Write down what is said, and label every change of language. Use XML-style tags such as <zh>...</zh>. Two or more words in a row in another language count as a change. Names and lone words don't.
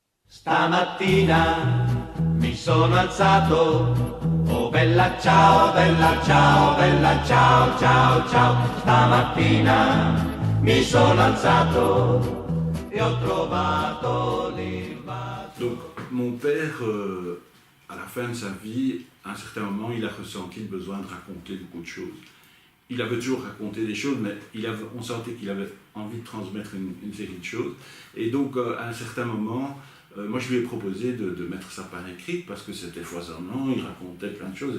<it>Stamattina mi sono alzato, oh bella ciao, bella ciao, bella ciao, ciao, ciao. Stamattina mi sono alzato e ho trovato l'invaso.</it> <fr>Donc mon père, à la fin de sa vie, à un certain moment, il a ressenti le besoin de raconter beaucoup de choses. Il avait toujours raconté des choses, mais on sentait qu'il avait envie de transmettre une série de choses. Et donc, à un certain moment, moi je lui ai proposé de mettre ça par écrit, parce que c'était foisonnant, il racontait plein de choses.</fr>